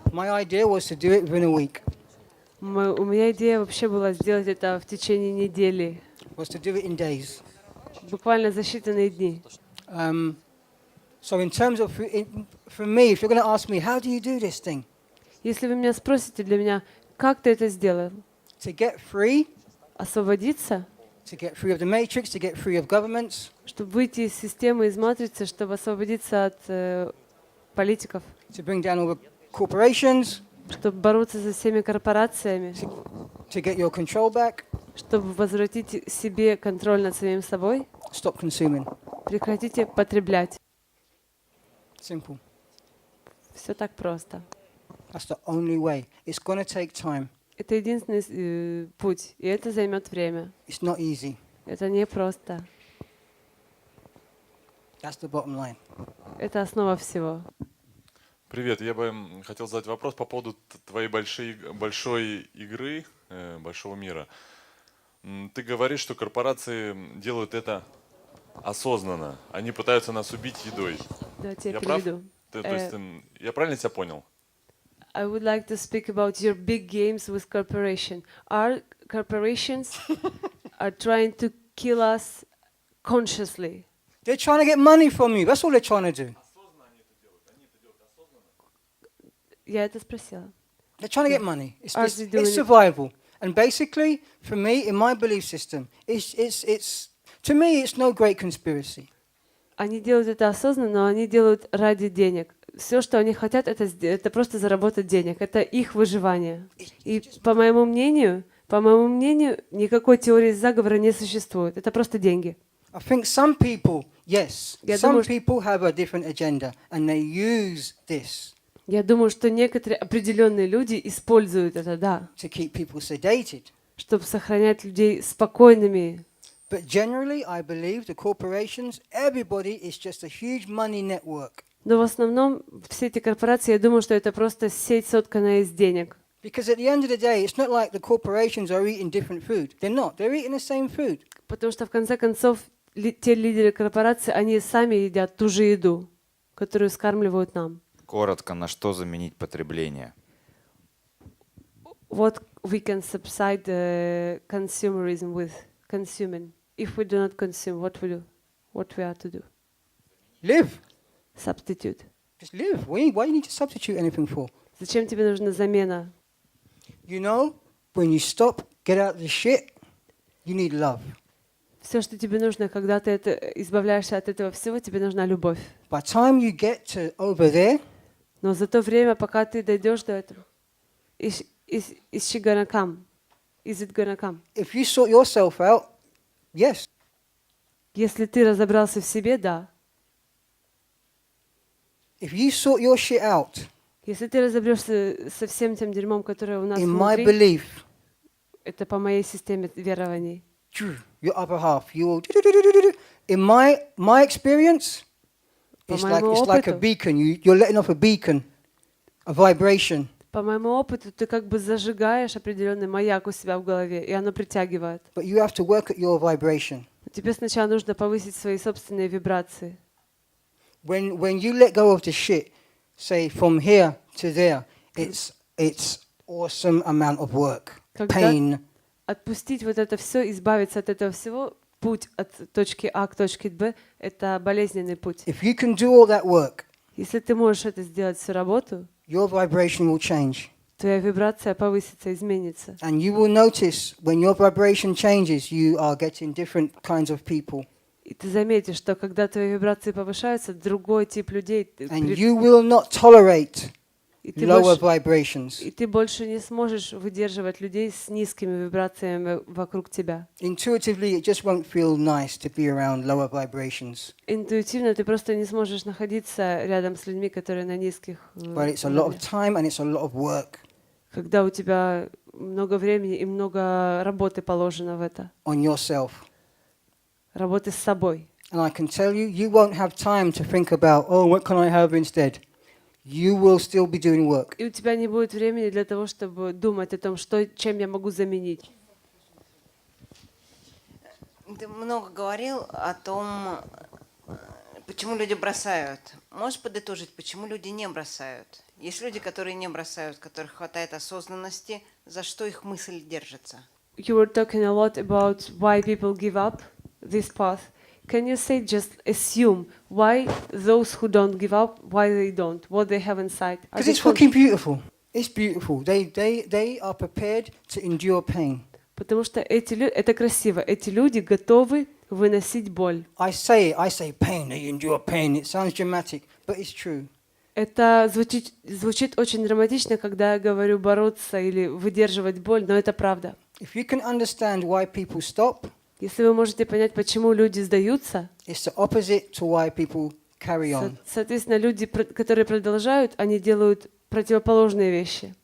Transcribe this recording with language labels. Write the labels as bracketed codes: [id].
[en] my idea was to do it within a week. [ru] у меня идея вообще была сделать это в течение недели, [en] Was to do it in days. [ru] буквально за считанные дни. [en] So in terms of, for me, if you're going to ask me, how do you do this thing? [ru] Если вы меня спросите для меня, как ты это сделал? [en] To get free, [ru] Освободиться, [en] to get free of the matrix, to get free of governments, [ru] чтобы выйти из системы, из матрицы, чтобы освободиться от политиков, [en] to bring down all the corporations, [ru] чтобы бороться со всеми корпорациями, [en] to get your control back, [ru] чтобы возвратить себе контроль над самим собой, [en] stop consuming. [ru] прекратите потреблять. [en] Simple. [ru] Все так просто. [en] That's the only way. It's going to take time. [ru] Это единственный путь, и это займет время. [en] It's not easy. [ru] Это не просто. [en] That's the bottom line. [ru] Это основа всего. Привет, я бы хотел задать вопрос по поводу твоей большой игры, большого мира. Ты говоришь, что корпорации делают это осознанно. Они пытаются нас убить едой. Давайте я Я прав? переведу. То есть, я правильно тебя понял? [en] I would like to speak about your big games with corporation. Our corporations are trying to kill us consciously. They're trying to get money from you. That's all they're trying to do. [ru] Я это спросила. [en] They're trying to get money. It's, Are it's, they doing it's it? survival. And basically, for me, in my belief system, it's to me, it's no great conspiracy. [ru] Они делают это осознанно, но они делают ради денег. Все, что они хотят, это просто заработать денег. Это их выживание. И по моему мнению, никакой теории заговора не существует. Это просто деньги. [en] I think some people, yes, [ru] Я [en] some [ru] думаю, что- [en] people have a different agenda, and they use this [ru] Я думаю, что некоторые определенные люди используют это, да, [en] to keep people sedated. [ru] чтобы сохранять людей спокойными. [en] But generally, I believe the corporations, everybody is just a huge money network. [ru] Но в основном все эти корпорации, я думаю, что это просто сеть, сотканная из денег. [en] Because at the end of the day, it's not like the corporations are eating different food. They're not. They're eating the same food. [ru] Потому что в конце концов те лидеры корпораций, они сами едят ту же еду, которую скармливают нам. Коротко, на что заменить потребление? [en] What we can subside the consumerism with consuming. If we do not consume, what we are to do? Live. Substitute. Just live. Why do you need to substitute anything for? [ru] Зачем тебе нужна замена? [en] You know, when you stop, get out of the shit, you need love. [ru] Все, что тебе нужно, когда ты избавляешься от этого всего, тебе нужна любовь. [en] By the time you get to over there, [ru] Но за то время, пока ты дойдешь до этого, [en] is she gonna come? Is it gonna come? if you sort yourself out, yes. [ru] Если ты разобрался в себе, да. [en] If you sort your shit out, [ru] Если ты разобрешься со всем тем дерьмом, которое у нас [en] in my [ru] внутри, [en] belief, [ru] это по моей системе верований. [en] your upper half, you will. In my experience, it's like [ru] моему [en] a [ru] опыту. [en] beacon. You're letting off a beacon, a vibration. [ru] По моему опыту, ты как бы зажигаешь определенный маяк у себя в голове, и оно притягивает. [en] But you have to work at your vibration. [ru] Но тебе сначала нужно повысить свои собственные вибрации. [en] When you let go of the shit, say from here to there, it's awesome amount of work, [ru] Когда [en] pain. [ru] отпустить вот это все, избавиться от этого всего, путь от точки А к точке Б — это болезненный путь. [en] If you can do all that work, [ru] Если ты можешь это сделать, всю работу, [en] your vibration will change. [ru] твоя вибрация повысится, изменится. [en] And you will notice when your vibration changes, you are getting different kinds of people. [ru] И ты заметишь, что когда твои вибрации повышаются, другой тип людей, [en] And you will not tolerate [ru] и ты [en] lower [ru] больше, [en] vibrations. [ru] и ты больше не сможешь выдерживать людей с низкими вибрациями вокруг тебя. [en] Intuitively, it just won't feel nice to be around lower vibrations. [ru] Интуитивно ты просто не сможешь находиться рядом с людьми, которые на низких [en] But it's a lot of time and it's a lot of work [ru] когда у тебя много времени и много работы положено в это. on yourself. Работы с собой. [en] And I can tell you, you won't have time to think about, oh, what can I have instead? You will still be doing work. [ru] И у тебя не будет времени для того, чтобы думать о том, чем я могу заменить. Ты много говорил о том, почему люди бросают. Можешь подытожить, почему люди не бросают? Есть люди, которые не бросают, которых хватает осознанности, за что их мысль держится. [en] You were talking a lot about why people give up this path. Can you say, just assume, why those who don't give up, why they don't, what they have inside? Because it's fucking beautiful. It's beautiful. They are prepared to endure pain. [ru] Потому что это красиво. Эти люди готовы выносить боль. [en] I say pain, they endure pain. It sounds dramatic, but it's true. [ru] Это звучит очень драматично, когда я говорю бороться или выдерживать боль, но это правда. [en] If you can understand why people stop, [ru] Если вы можете понять, почему люди сдаются, [en] it's the opposite to why people carry on. [ru] соответственно, люди, которые продолжают, они делают противоположные вещи.